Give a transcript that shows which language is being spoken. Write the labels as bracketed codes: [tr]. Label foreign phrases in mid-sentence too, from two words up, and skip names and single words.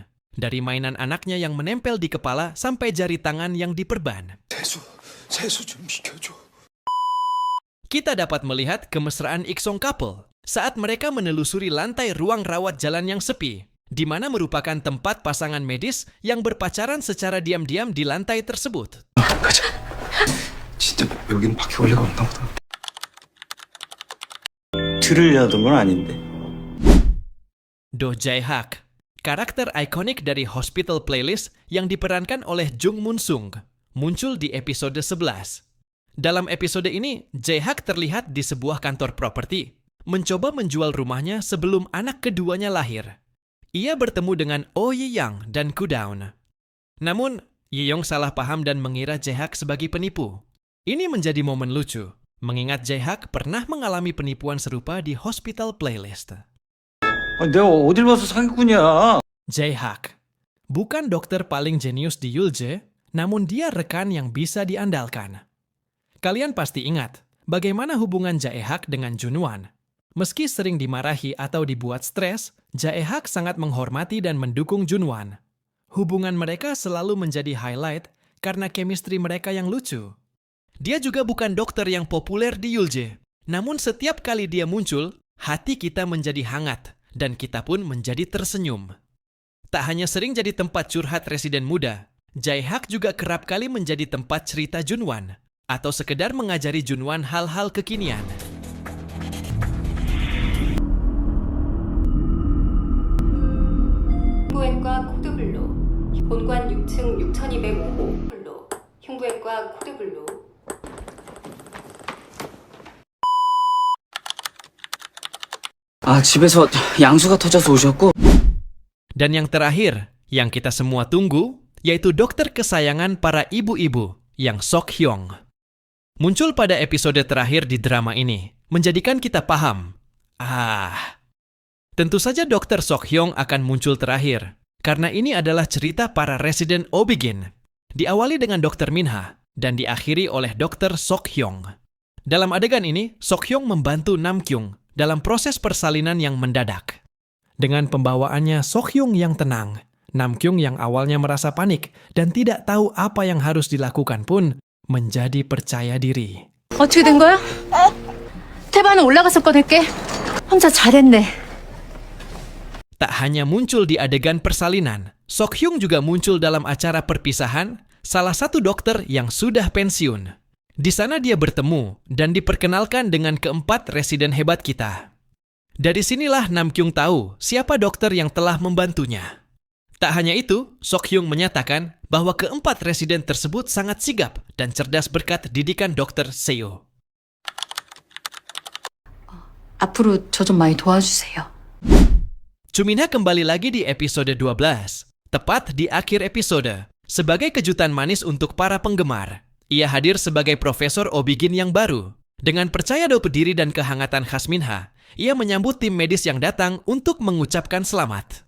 [id] Dari mainan anaknya yang menempel di kepala sampai jari tangan yang diperban. Kita dapat melihat kemesraan Iksong couple saat mereka menelusuri lantai ruang rawat jalan yang sepi, di mana merupakan tempat pasangan medis yang berpacaran secara diam-diam di lantai tersebut. [ko] 가자. 진짜 여긴 바퀴벌레가 없나 보다. 들으려던 건 아닌데. [id] Do Jae-hak, karakter ikonik dari Hospital Playlist yang diperankan oleh Jung Moon-sung, muncul di episode 11. Dalam episode ini, Jae-hak terlihat di sebuah kantor properti, mencoba menjual rumahnya sebelum anak keduanya lahir. Ia bertemu dengan Oh Ye-young dan Ku-daun. Namun, Ye-young salah paham dan mengira Jae-hak sebagai penipu. Ini menjadi momen lucu, mengingat Jae-hak pernah mengalami penipuan serupa di Hospital Playlist. [ko] 내가 어딜 봐서 사기꾼이야. [id] Jae-hak bukan dokter paling jenius di Yulje, namun dia rekan yang bisa diandalkan. Kalian pasti ingat bagaimana hubungan Jae-hak dengan Junwan. Meski sering dimarahi atau dibuat stres, Jae-hak sangat menghormati dan mendukung Junwan. Hubungan mereka selalu menjadi highlight karena chemistry mereka yang lucu. Dia juga bukan dokter yang populer di Yulje, namun setiap kali dia muncul, hati kita menjadi hangat dan kita pun menjadi tersenyum. Tak hanya sering jadi tempat curhat residen muda, Jae-hak juga kerap kali menjadi tempat cerita Junwan atau sekedar mengajari Junwan hal-hal kekinian. [ko] 흉부외과 코드블루, 본관 6층 6205호 블루, 흉부외과 코드블루. 아, 집에서 양수가 터져서 오셨고. [id] Dan yang terakhir, yang kita semua tunggu, yaitu dokter kesayangan para ibu-ibu, yang Sok Hyung. Muncul pada episode terakhir di drama ini, menjadikan kita paham. Tentu saja dokter Sok Hyung akan muncul terakhir, karena ini adalah cerita para residen Obigin. Diawali dengan dokter Minha, dan diakhiri oleh dokter Sok Hyung. Dalam adegan ini, Sok Hyung membantu Nam Kyung dalam proses persalinan yang mendadak. Dengan pembawaannya Sok Hyung yang tenang, Nam Kyung yang awalnya merasa panik dan tidak tahu apa yang harus dilakukan pun menjadi percaya diri. [ko] 어떻게 된 거야? 태반은 올라가서 꺼낼게. 혼자 잘했네. [id] Tak hanya muncul di adegan persalinan, Sok Hyung juga muncul dalam acara perpisahan salah satu dokter yang sudah pensiun. Di sana dia bertemu dan diperkenalkan dengan keempat residen hebat kita. Dari sinilah Nam Kyung tahu siapa dokter yang telah membantunya. Tak hanya itu, Sok Hyung menyatakan bahwa keempat residen tersebut sangat sigap dan cerdas berkat didikan dokter Seo. [ko] 앞으로 저 좀 많이 도와주세요. [id] Chu Min-ha kembali lagi di episode 12, tepat di akhir episode, sebagai kejutan manis untuk para penggemar. Ia hadir sebagai Profesor Obigin yang baru. Dengan percaya diri dan kehangatan khas Minha, ia menyambut tim medis yang datang untuk mengucapkan selamat.